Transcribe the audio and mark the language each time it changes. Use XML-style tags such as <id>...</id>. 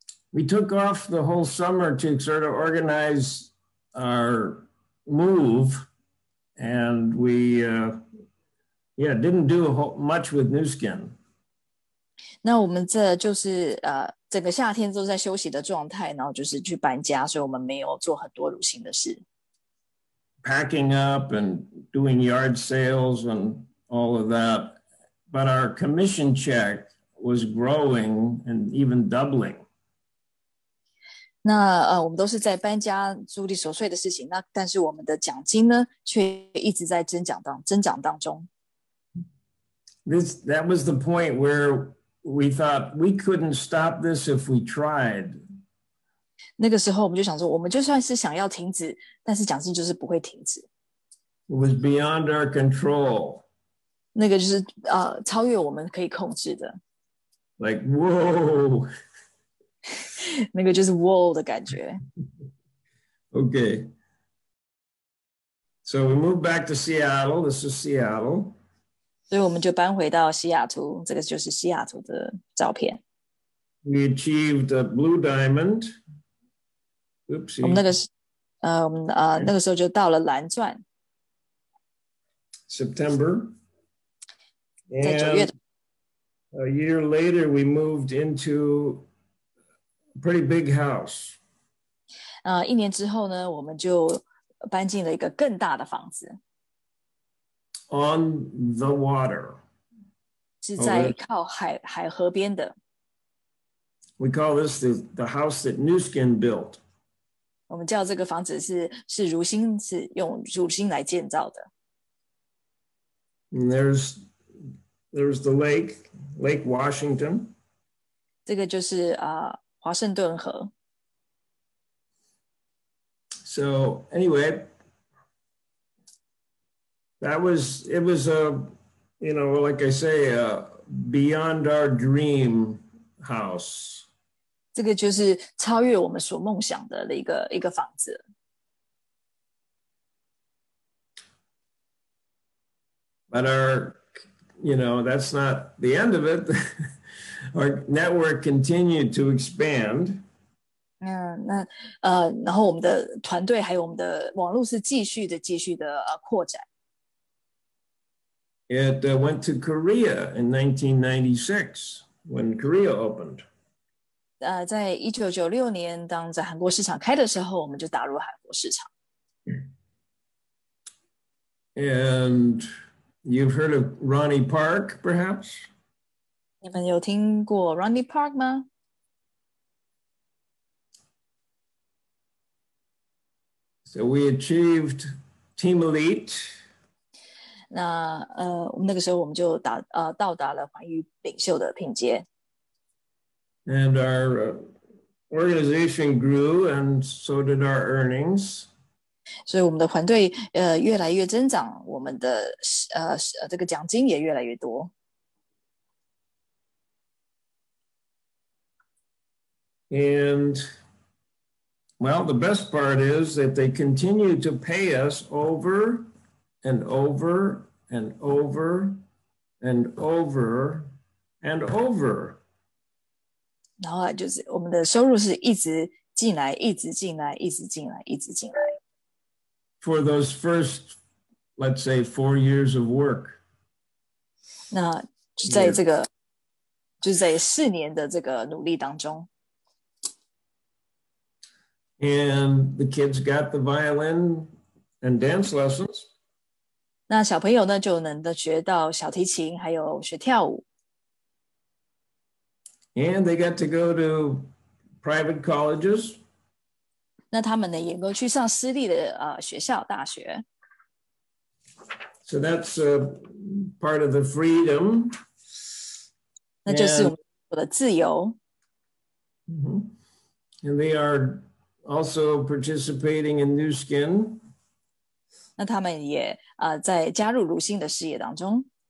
<en>We took off the whole summer to sort of organize our move, and we didn't do much with New Skin.</en> <zh>那我们这就是整个夏天都在休息的状态，然后就是去搬家，所以我们没有做很多乳清的事。</zh> <en>Packing up and doing yard sales and all of that, but our commission check was growing and even doubling.</en> <zh>那我们都是在搬家处理琐碎的事情，但是我们的奖金呢，却一直在增长当中。</zh> <en>That was the point where we thought we couldn't stop this if we tried.</en> <zh>那个时候我们就想说，我们就算是想要停止，但是奖金就是不会停止。</zh> <en>It was beyond our control.</en> <zh>那个就是超越我们可以控制的。</zh> <en>Like whoa.</en> <zh>那个就是 whoa 的感觉。</zh> <en>Okay. So we moved back to Seattle. This is Seattle.</en> <zh>所以我们就搬回到西雅图，这个就是西雅图的照片。</zh> <en>We achieved a blue diamond. Oopsie.</en> <zh>我们那个时候就到了蓝钻。</zh> <en>September.</en> <zh>在9月。</zh> <en>A year later, we moved into a pretty big house.</en> <zh>1年之后呢，我们就搬进了一个更大的房子。</zh> <en>On the water.</en> <zh>是在靠海河边的。</zh> <en>We call this the house that Nu Skin built.</en> <zh>我们叫这个房子是如新，是用如新来建造的。</zh> <en>And there's the Lake Washington.</en> <zh>这个就是华盛顿河。</zh> <en>So anyway, it was like I say, beyond our dream house.</en> <zh>这个就是超越我们所梦想的一个房子。</zh> <en>But that's not the end of it. Our network continued to expand.</en> <zh>然后我们的团队还有我们的网络是继续的扩展。</zh> <en>It went to Korea in 1996 when Korea opened.</en> <zh>在1996年，当在韩国市场开的时候，我们就打入韩国市场。</zh> <en>And you've heard of Ronnie Park, perhaps?</en> <zh>你们有听过 Ronnie Park 吗？</zh> <en>So we achieved Team Elite.</en> <zh>那那个时候我们就到达了环宇领袖的品阶。</zh> <en>And our organization grew, and so did our earnings.</en> <zh>所以我们的团队越来越增长，我们的这个奖金也越来越多。</zh> <en>And well, the best part is that they continue to pay us over and over and over and over and over.</en> <zh>然后就是我们的收入是一直进来，一直进来，一直进来，一直进来。</zh> <en>For those first, let's say, 4 years of work.</en> <zh>那就在这个就是在4年的这个努力当中。</zh> <en>And the kids got the violin and dance lessons.</en> <zh>那小朋友呢就能学到小提琴，还有学跳舞。</zh> <en>And they got to go to private colleges.</en> <zh>那他们呢也能够去上私立的学校、大学。</zh> <en>So that's part of the freedom.</en> <zh>那就是我们的自由。</zh> <en>And they are also participating in Nu Skin.</en> <zh>那他们也在加入如新的事业当中。</zh>